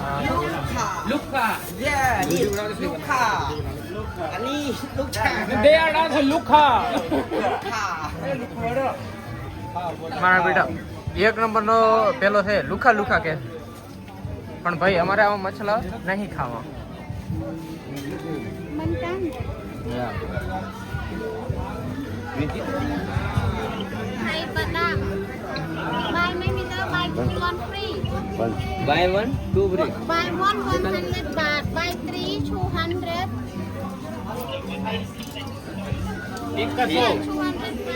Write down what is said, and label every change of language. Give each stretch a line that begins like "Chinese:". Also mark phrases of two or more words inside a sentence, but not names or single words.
Gujarati: મારા બેટા એક નંબર નો પેલો છે લુખા લુખા કે, પણ ભાઈ અમારે આવા મછલા નહીં ખાવા.
English: Hay Batam. Buy maybe the buy 1 free. Buy one, two free. Buy 100 baht. Buy 3 200. Yeah, 200